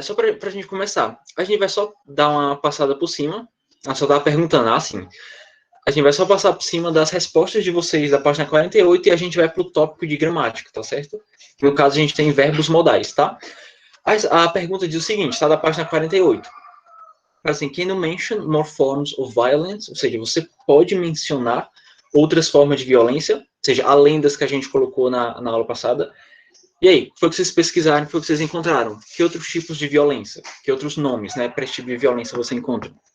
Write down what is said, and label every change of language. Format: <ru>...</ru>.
<pt>Só para a gente começar. A gente vai só dar uma passada por cima. Eu só estava perguntando, assim. A gente vai só passar por cima das respostas de vocês da página 48 e a gente vai para o tópico de gramática, tá certo? No caso, a gente tem verbos modais, tá? A pergunta diz o seguinte, está da página 48.</pt> <en>Assim, can you mention more forms of violence?</en> <pt>Ou seja, você pode mencionar outras formas de violência, ou seja, além das que a gente colocou na aula passada. E aí, foi o que vocês pesquisaram, foi o que vocês encontraram? Que outros tipos de violência? Que outros nomes, né, para esse tipo de violência você encontra?</pt>